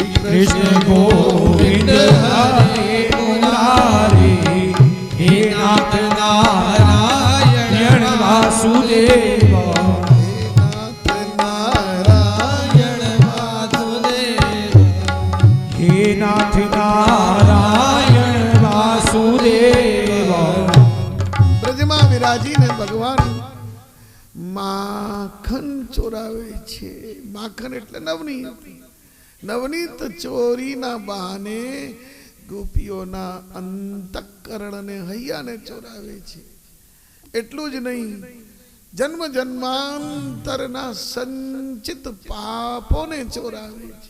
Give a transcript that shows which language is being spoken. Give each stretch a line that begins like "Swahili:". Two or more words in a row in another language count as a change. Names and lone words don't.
Sanskrit: कृष्ण गोविंद हरे मुरारी, हे नाथ नारायण वासुदेव, हे नाथ नारायण वासुदेव, हे नाथ नारायण वासुदेव।
Gujarati: ब्रजમાં વિરાજીને ભગવાન માખન ચોરાવે છે। માખન એટલે નવનીત, નવનીત ચોરીના બહાને ગોપીઓના અંતઃકરણને હૈયાને ચોરાવે છે। એટલું જ નહીં, જન્મ જન્માંતરના સંચિત પાપોને ચોરાવે છે।